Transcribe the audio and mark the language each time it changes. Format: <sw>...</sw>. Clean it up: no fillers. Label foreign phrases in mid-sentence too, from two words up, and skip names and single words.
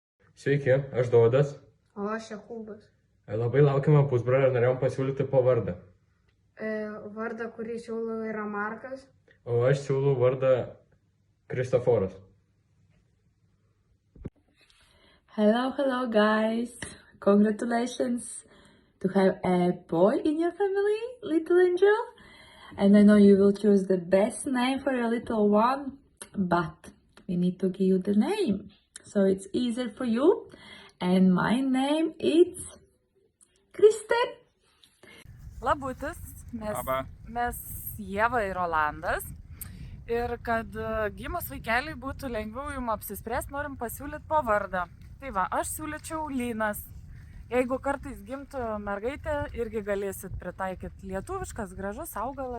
<lt>Sveiki, aš Dodas. O aš Jakubas. Labai laukiamą pusbrolį ir norėjom pasiūlyti po vardą. Vardą, kurį siūlau, yra Markas. O aš siūlau vardą Kristoforas.</lt> <en>Hello guys! Congratulations to have a boy in your family, little angel. And I know you will choose the best name for your little one, but we need to give you the name. So it's easier for you. And my name is Kristen.</en> <lt>Labutis, mes Ieva ir Rolandas. Ir kad gimus vaikeliui būtų lengviau jums apsispręsti, norim pasiūlyti po vardą. Tai va, aš siūlyčiau Lynas. Jeigu kartais gimtų mergaitė, irgi galėsit pritaikyti lietuviškas, gražus augalas.</lt>